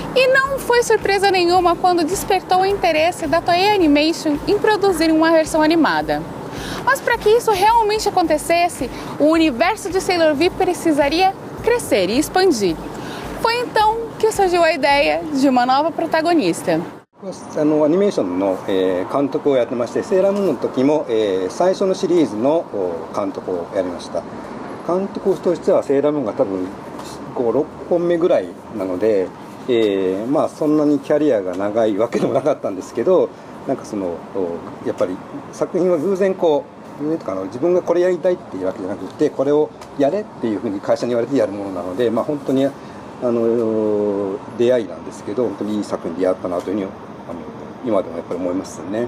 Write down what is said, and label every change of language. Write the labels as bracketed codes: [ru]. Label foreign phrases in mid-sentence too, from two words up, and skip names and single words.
[pt] E não foi surpresa nenhuma quando despertou o interesse da Toei Animation em produzir uma versão animada. Mas para que isso realmente acontecesse, o universo de Sailor V precisaria crescer e expandir. Foi então que surgiu a ideia de uma nova protagonista. [ja] アニメーションの、監督をやってまして、セーラームーンの時も、最初のシリーズの監督をやりました。監督としてはセーラームーンが多分5、6本目ぐらいなので、まあそんなにキャリアが長いわけでもなかったんですけど、なんかやっぱり作品は偶然自分がこれやりたいっていうわけじゃなくて、これをやれっていうふうに会社に言われてやるものなので、まあ本当に出会いなんですけど、本当にいい作品でやったなというふうに今でもやっぱり思いますね。